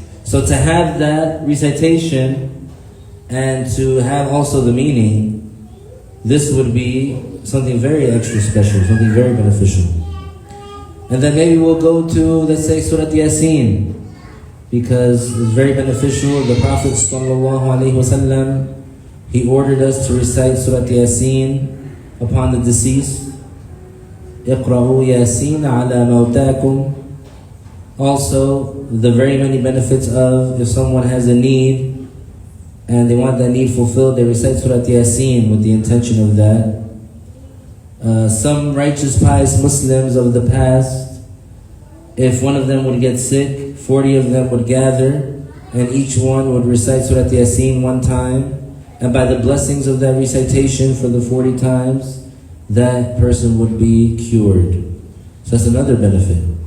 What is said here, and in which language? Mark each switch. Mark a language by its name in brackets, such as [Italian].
[English] So to have that recitation and to have also the meaning, this would be something very extra special, something very beneficial. And then maybe we'll go to, let's say, Surah Yasin, because it's very beneficial. The Prophet ﷺ, he ordered us to recite Surah Yasin upon the deceased. [Arabic] اقرأوا ياسين على موتاكم. [English] Also, the very many benefits of if someone has a need and they want that need fulfilled, they recite Surah Yasin with the intention of that. Some righteous, pious Muslims of the past, if one of them would get sick, 40 of them would gather, and each one would recite Surah Yasin one time, and by the blessings of that recitation for the 40 times, that person would be cured. So that's another benefit.